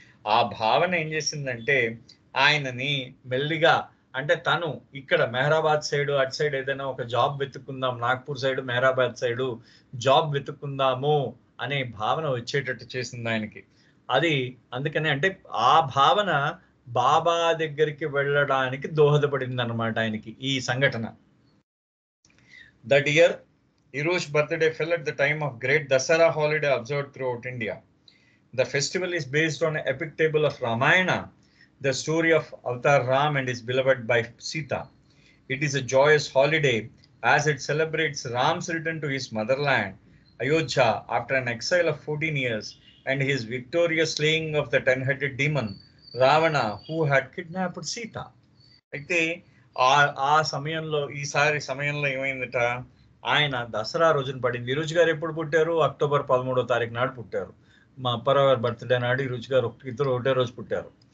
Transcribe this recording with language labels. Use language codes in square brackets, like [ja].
[te] ఆ భావన ఏం చేసిందంటే ఆయనని మెల్లిగా, అంటే తను ఇక్కడ మెహరాబాద్ సైడ్ అటు సైడ్ ఏదైనా ఒక job వెతుక్కుందాం, Nagpur side Mehrabad side job వెతుక్కుందాము అనే భావన వచ్చేటట్టు చేసింది ఆయనకి. అది అందుకనే అంటే ఆ భావన బాబా దగ్గరికి వెళ్ళడానికి దోహదపడింది అన్నమాట ఆయనకి ఈ సంఘటన. [en] That year, Iru's birthday fell at the time of great Dasara holiday observed throughout India. The festival is based on an epic tale of Ramayana, the story of Avatar Ram and his beloved wife Sita. It is a joyous holiday as it celebrates Ram's return to his motherland, Ayodhya, after an exile of 14 years, and his victorious slaying of the 10-headed demon, Ravana, who had kidnapped Sita. [te] అయితే ఆ ఆ సమయంలో ఈసారి సమయంలో ఏమైందట, ఆయన దసరా రోజున పడింది. ఈరోజు గారు ఎప్పుడు పుట్టారు? అక్టోబర్ 13వ తారీఖు నాడు పుట్టారు. మా అప్పారావు గారి బర్త్డే నాడు ఈరోజు గారు ఇద్దరు ఒకటే రోజు పుట్టారు.